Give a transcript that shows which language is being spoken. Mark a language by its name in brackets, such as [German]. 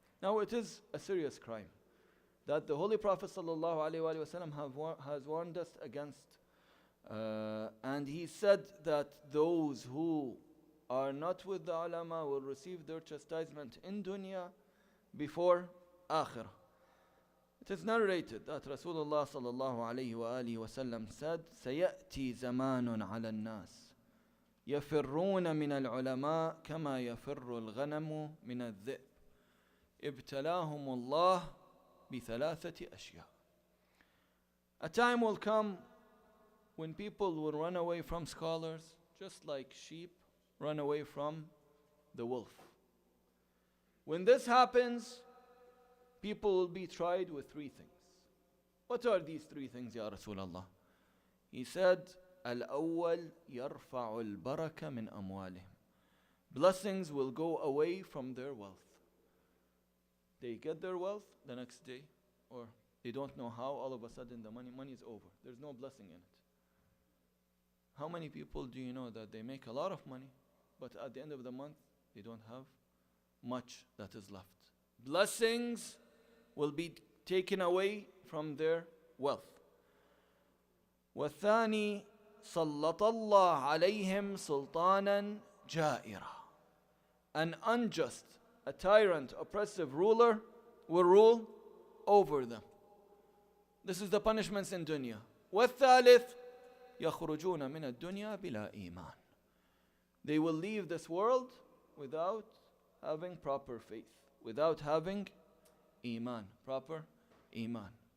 [English] Now it is a serious crime that the Holy Prophet ﷺ has warned us against, and he said that those who are not with the ulama will receive their chastisement in dunya before akhirah. It is narrated that Rasulullah ﷺ said, [Arabic] سيأتي زمان على الناس يفرون من العلماء كما يفر الغنم من الذئب ابتلاهم الله بثلاثة أشياء. [English] A time will come when people will run away from scholars just like sheep run away from the wolf. When this happens, people will be tried with three things. What are these three things, Ya Rasulullah? He said, [Arabic] الأول يرفع البركة من أموالهم. [English] Blessings will go away from their wealth. They get their wealth the next day, or they don't know how, all of a sudden the money is over. There's no blessing in it. How many people do you know that they make a lot of money, but at the end of the month, they don't have much that is left? Blessings will be taken away from their wealth. [Arabic] والثاني سلط الله عليهم سلطانا جائرا. [English] An unjust, a tyrant, oppressive ruler will rule over them. This is the punishments in dunya. [Arabic] والثالث يخرجون من الدنيا بلا إيمان. [English] They will leave this world without having proper faith, without having iman, proper iman.